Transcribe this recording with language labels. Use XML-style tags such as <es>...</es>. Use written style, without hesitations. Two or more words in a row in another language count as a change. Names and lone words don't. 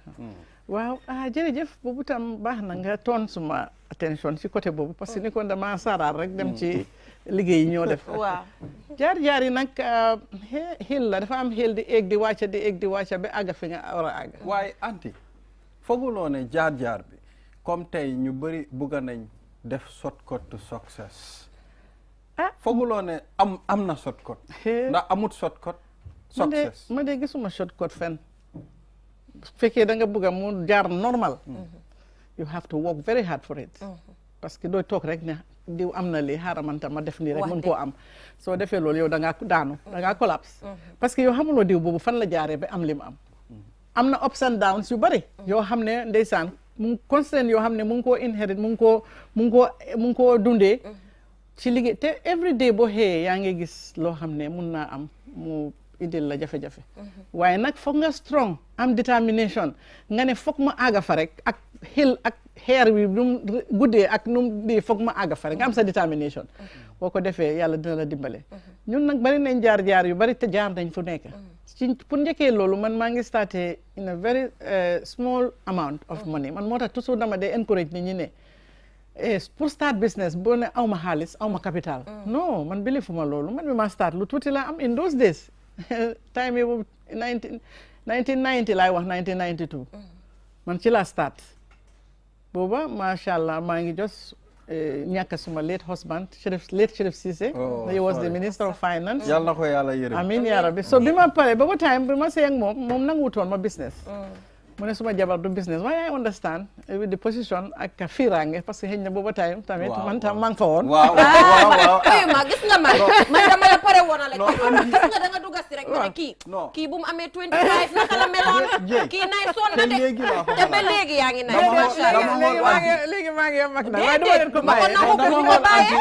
<wo>waaw jërëjëf boobu tam baax na nga toon suma attention si côté boobu</wo> <fr>parce que</fr> <wo>ni kon dama saaraar rek dem ci liggéey yi ñoo def jaar-jaar yi nag xil la dafa am xil di éeg di wàcca ba àgga fi nga war a àgga waaye anti fooguloo ne jaar-jaar bi comme tey ñu bëri bugga nañ def</wo> <en>shortcut to success</en> <wo>fooguloo ne am na shortcut ndax amut shortcut success ma de gisuma shortcut fen fekkee da nga bugga mu jaar normal</wo> <en>you have to work very hard for it</en> <fr>parce que</fr> <wo>doo toog rek ne diw am na lii xaaral man tam ma def nii rek mën koo am soo defee loolu yow da ngaa daanu da ngaa collapse</wo> <fr>parce que</fr> <wo>yow xamuloo diw boobu fan la jaaree ba am li mu am na</wo> <en>ups and downs</en> <wo>yu bëri yoo xam ne ndeysaan mu constant yoo xam ne mu ngi koo inherit mu ngi koo dundee ci liggéey te</wo> <en>every day</en> <wo>boo xëyee yaa ngi gis loo xam ne mun naa am mu indil la jafe-jafe waaye nag foog nga strong am determination nga ne foog ma àgga fa rek ak xil ak xeer wi num guddee ak num di foog ma àgga fa rek nga am sa determination boo ko defee yàlla dina la dimbale ñun nag bari nañ jaar-jaar yu bari te jaar nañ fu nekk ci pour njëkkee loolu man maa ngi starté</wo> <en>in a very small amount of money</en> <wo>man moo tax toujours dama dee encourage nit ñi ne pour start business boo ne aw ma xaalis aw ma capital non man bilifuma loolu man mi ma start lu tuuti la am</wo> <en>in those days</en> <wo>time yi boobu 1990 laay wax 1992 man ci laa start booba</wo> <ar>ما شاء الله</ar> <wo>maa ngi jos ñàkk suma</wo> <en>late husband late Sheriff Cissé he was the minister of finance</en> <wo>yàlla na ko yàlla yërëm</wo> <ar>آمين يا ربي</ar> <wo>so bi ma pare booba time bi ma sey ak moom nanguwutoon ma business mu ne suma jabar du business waaye</wo> <en>I understand with the position</en> <wo>ak fiiraange</wo> <fr>parce que</fr> <wo>xëy na booba time tamit man tam maa ngi fa woon waaw ma gis nga man dama la pare woon a la gis nga da nga dugg si rek ne kii bu mu amee 25 naka la meloon kii nay sonn na de te ba léegi yaa ngi nay léegi maa ngi mag na waaye dama leen ko bàyyee</wo>